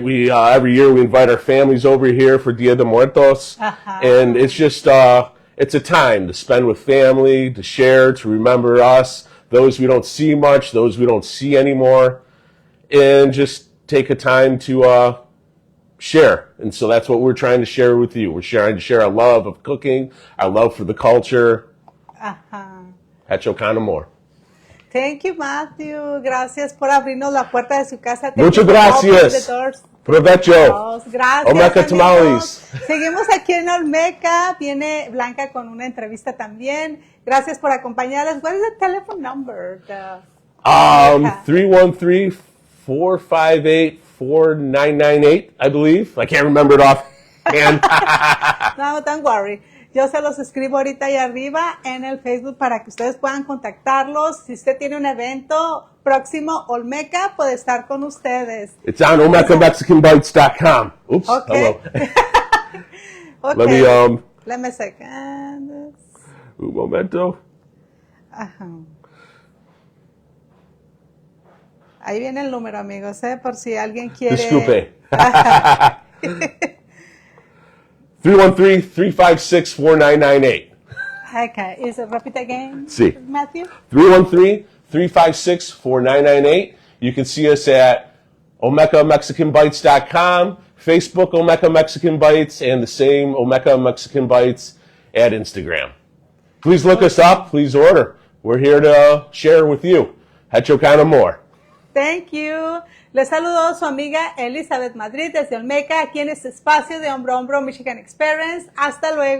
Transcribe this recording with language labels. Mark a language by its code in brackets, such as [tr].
[en] We every year we invite our families over here for Dia de Muertos, and it's just it's a time to spend with family, to share, to remember us, those we don't see much, those we don't see anymore, and just take a time to share. And so that's what we're trying to share with you. We're trying to share our love of cooking, our love for the culture. [es] Hecho con amor. [en] Thank you, Mathew. [es] Gracias por abrirnos la puerta de su casa. Muchas gracias. Provecho. Gracias. OLMEKA tamales. Seguimos aquí en OLMEKA. Viene Blanca con una entrevista también. Gracias por acompañarnos. [en] What is the telephone number? 313-458-4998, I believe. I can't remember it offhand. No, don't worry. [es] Yo se los escribo ahorita ahí arriba en el Facebook para que ustedes puedan contactarlos. Si usted tiene un evento próximo, OLMEKA puede estar con ustedes. [en] It's on OLMEKAMexicanBites.com. Oops. Okay. Hello. Okay. Let me, second. [es] un momento. Ajá. Ahí viene el número, amigos, por si alguien quiere. Disculpe. 313-356-4998. [en] Okay. Repeat again, [es] Sí. [en] Matthew. 313-356-4998. You can see us at OLMEKAMexicanBites.com, Facebook OLMEKA Mexican Bites, and the same OLMEKA Mexican Bites at Instagram. Please look us up. Please order. We're here to share with you. Hecho kind of more. Thank you. [es] Les saludó su amiga Elizabeth Madrid desde OLMEKA, aquí en este espacio de Hombro a Hombro Michigan Experience. Hasta luego.